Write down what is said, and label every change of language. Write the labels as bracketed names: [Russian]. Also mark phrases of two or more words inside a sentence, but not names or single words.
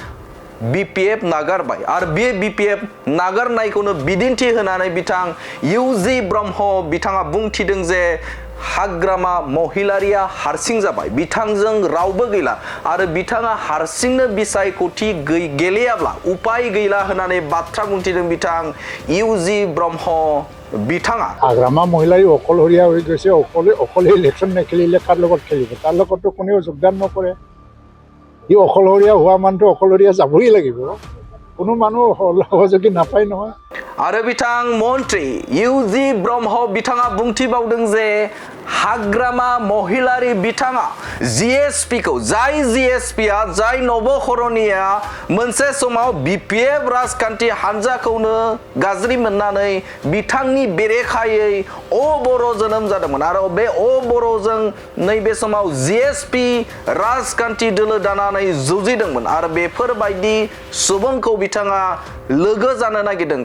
[Bodo] बिपिएफ नागारबाय आरो बे बिपिएफ नागारनायखौनो बिदिन्थि होनानै बिथां इउजि ब्रह्म बिथाङा बुंथिदों जे हाग्रामा महिलारिया हारसिं जाबाय, बिथांजों रावबो गैला आरो बिथाङा हारसिंनो बिसायख'थि गेलेयाब्ला उपाय गैला होननानै बाथ्रा बुंथिदों बिथां इउजि ब्रह्म बिथाङा। [Assamese] हाग्रामा महिलारी অকলশৰীয়া হৈ গৈছে, অকলে ইলেকশ্যন নেখেলিলে কাৰ লগত খেলিব? তাৰ লগততো কোনেও যোগদান নকৰে। ই অকলশৰীয়া হোৱা মানুহটো অকলশৰীয়া যাবই লাগিব, কোনো মানুহ সহযোগী নাপায় নহয়। [Bodo] आरो बिथां मन्त्रि इउजि ब्रह्म बिथाङा बुंथिबावदों जे हाग्रामा महिलारि बिथाङा जिएसपिखौ, जाय जिएसपिआ जाय नबखरनिया मोनसे समाव बिपिएफ राजखान्थि हान्जाखौनो गाज्रि मोननानै बिथांनि बेरेखायै बर' जोनोम जादोंमोन आरो बे बर'जों नैबे समाव जिएसपि राजखान्थि दोलो दानानै जुजिदोंमोन आरो बेफोरबायदि सुबुंखौ बिथाङा लोगो जानो नागिरदों।